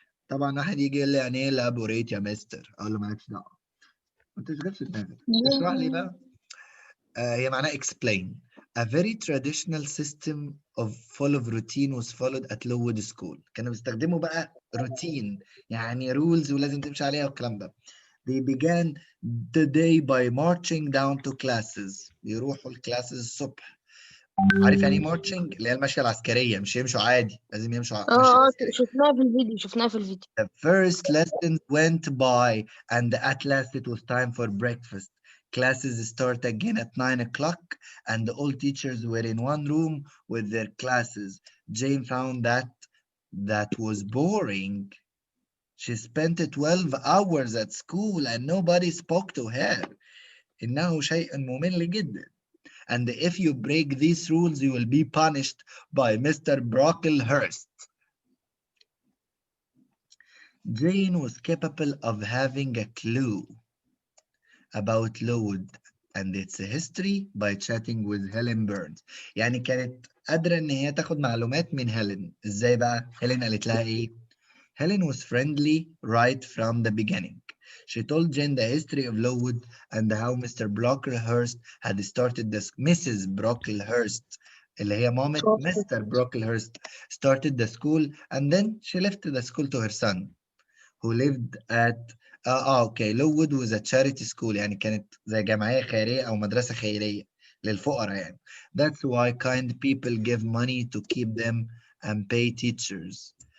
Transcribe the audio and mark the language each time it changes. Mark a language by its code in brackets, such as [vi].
[ar] طبعا واحد يجي يقول لي يعني ايه elaborate يا مستر؟ اقول له مالكش دعوه. ما تشغلش دماغك. اشرح لي بقى. هي معناها explain. [en] A very traditional system of full of routine was followed at Lowood School. [ar] كانوا بيستخدموا بقى روتين يعني rules ولازم تمشي عليها والكلام ده. [en] They began the day by marching down to classes. [ar] يروحوا الكلاسز الصبح. عارف يعني ايه marching؟ اللي هي المشية العسكرية مش يمشوا عادي لازم يمشوا مشية عسكرية. شفناها في الفيديو. [en] The first lesson went by and at last it was time for breakfast. Classes start again at 9 o'clock and all teachers were in one room with their classes. Jane found that was boring. She spent 12 hours at school and nobody spoke to her. [ar] إنه شيء ممل جدا. [en] and if you break these rules you will be punished by Mr. Brocklehurst. Jane was capable of having a clue about Lowood and its history by chatting with Helen Burns. [ar] يعني كانت قادرة إن هي تاخد معلومات من هيلين. إزاي بقى؟ هيلين قالت لها إيه؟ [en] Helen was friendly right from the beginning. She told Jane the history of Lowood and how Mr. Brocklehurst had started this. Mrs. [ar] Brocklehurst, اللي هي مامة Mr. [en] Brocklehurst, started the school and then she left the school to her son who lived at [ar] اوكي [en] Lowood was a charity school [ar] يعني كانت زي جمعية خيرية أو مدرسة خيرية للفقراء يعني. [en] That's why kind people give money to keep them and pay teachers.